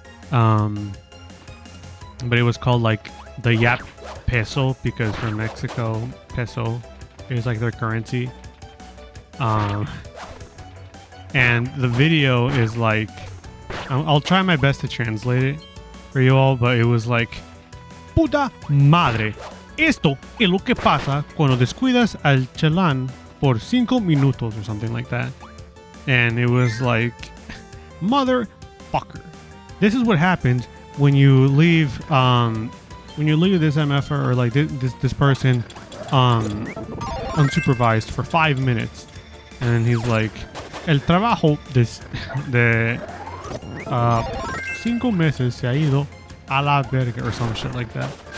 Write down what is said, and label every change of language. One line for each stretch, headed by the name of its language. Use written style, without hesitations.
English: But it was called like the Yap Peso because for Mexico, peso is like their currency. And the video is like, I'll try my best to translate it for you all, but it was like,
Spanish: puta madre. Esto es lo que pasa cuando descuidas al chalán por 5 minutos
English: or something like that. And it was like, motherfucker. This is what happens when you leave this MF or like this person unsupervised for 5 minutes.
Spanish: And he's like, el trabajo de 5 meses se ha ido a la verga
English: or some shit like that.